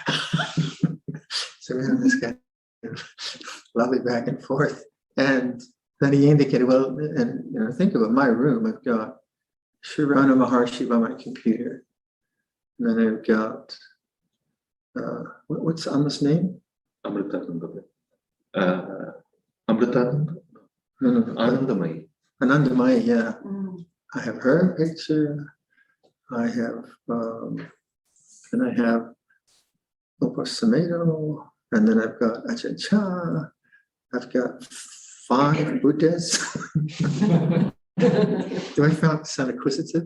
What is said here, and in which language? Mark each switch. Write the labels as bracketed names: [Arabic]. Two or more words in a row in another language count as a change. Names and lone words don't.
[English] So we have this kind of lovely back and forth. And then he indicated, well, and think about my room. I've got Srirana Maharshi by my computer. And then I've got, what's Amma's name? Amritananda. Amritananda? No. Anandamai. Anandamai, yeah. I have her picture. I have, and I have Upasamento, and then I've got Ajahn Chah. I've got 5 Buddhas. Do I sound acquisitive?